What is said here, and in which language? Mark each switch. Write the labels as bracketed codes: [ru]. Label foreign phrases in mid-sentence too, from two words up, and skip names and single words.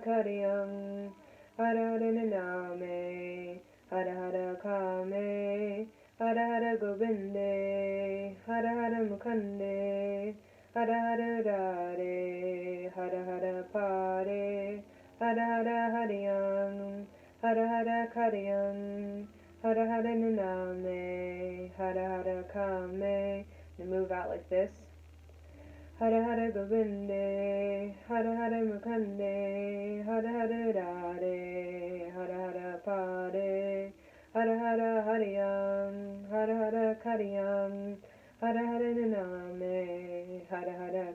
[sa] kariyang, hara hara naname, hara hara kame, hara hara govinde, hara hara mukande, hara hara dare, hara hara pare, hara hara hariyang, hara hara kariyang, hara hara naname, hara hara kame. [en] And move out like this. [sa] Hara hara govinde, hara Hara Hara Mukande, Hara Hara Dare, Hara Hara Pare, Hara Hara Hariyam, Hara Hara Kariyam, Hara Hara Naname, Hara Hara